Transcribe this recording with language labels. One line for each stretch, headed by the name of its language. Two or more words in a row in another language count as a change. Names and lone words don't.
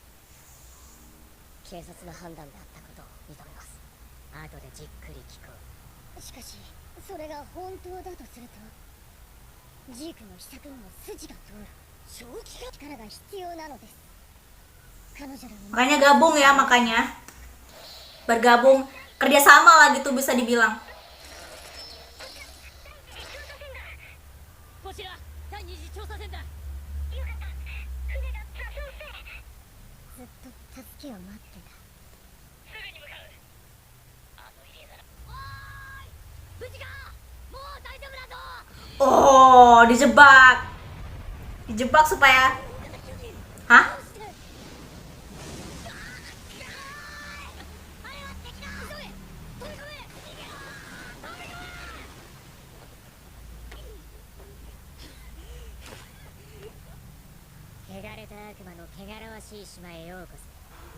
Japanese: 警察の判断であったことを認めます。後でじっくり聞こう。しかしそれが本当だとすると、ジークの秘策にも筋が通る。正気が力が必要なのです。彼女らの
Indonesian: Makanya gabung ya, makanya bergabung kerjasama lah gitu bisa dibilang.
Japanese: こちら第二次調査船だ。よかった、船が破損して。ずっと助けを待ってた。すぐに向かう。あの家なら。おーい、無事か。もう大丈夫だぞ。
Indonesian: Oh, dijebak. Dijebak supaya. Hah?
Japanese: 汚れた悪魔の汚らわしい島へようこそ。